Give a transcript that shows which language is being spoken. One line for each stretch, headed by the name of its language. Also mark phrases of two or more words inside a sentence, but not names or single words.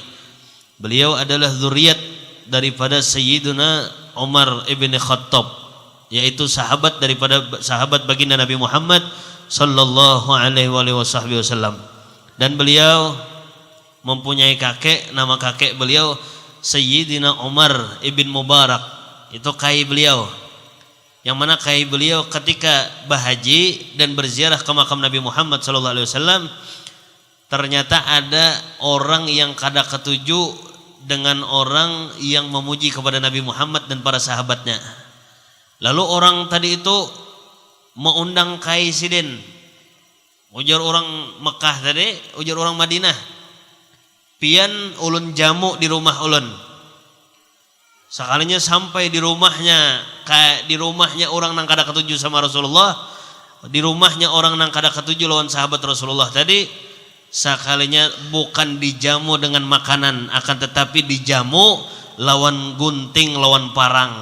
Indonesian: Beliau adalah zuriat daripada Sayyiduna Umar ibn Khattab, yaitu sahabat daripada sahabat baginda Nabi Muhammad
Arabic: صلى الله عليه وسلم.
Indonesian: Dan beliau mempunyai kakek, nama kakek beliau Sayyidina Umar ibn Mubarak. Itu kai beliau, yang mana kai beliau ketika bahaji dan berziarah ke makam Nabi Muhammad
Arabic: صلى الله عليه وسلم,
Indonesian: ternyata ada orang yang kada ketujuh dengan orang yang memuji kepada Nabi Muhammad dan para sahabatnya. Lalu orang tadi itu mengundang kai sidin.
Banjar: Ujar orang Mekah tadi, ujar orang Madinah, pian ulun jamu di rumah ulun. Sekalinya sampai di rumahnya orang nang kada ketujuh sama Rasulullah, di rumahnya orang nang kada ketujuh lawan sahabat Rasulullah tadi, sekalinya bukan dijamu dengan makanan, akan tetapi dijamu lawan gunting, lawan parang.